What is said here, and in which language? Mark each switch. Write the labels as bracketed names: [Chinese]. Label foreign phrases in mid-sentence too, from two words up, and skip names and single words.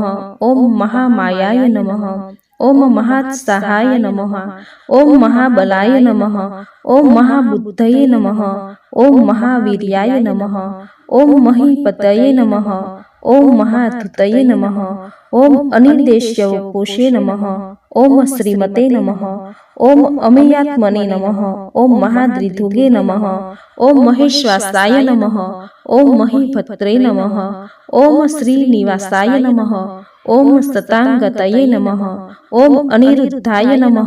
[Sanskrit] ઓમ મહામાયાય નમઃ. ઓમ મહાત્સાહાય નમઃ. ઓમ મહાબલાય નમઃ. ઓમ મહાબુદ્ધયે નમઃ. ઓમ મહાવીર્યાય નમઃ. ઓમ મહીપતયે નમઃ. ઓમ મહાધૃતયે નમઃ. ઓમ અનિર્દેશ્યવપુષે નમઃ. ओम श्रीमते नमः। ओम अमेयात्मने नमः। ओम महाद्रिधुगे नमः। ओम महेश्वासाय नमः। ओम महीभद्रे नमः। ओम श्रीनिवासाय नमः। ओम सतांगतये नमः। ओम अनिरुद्धाय नमः।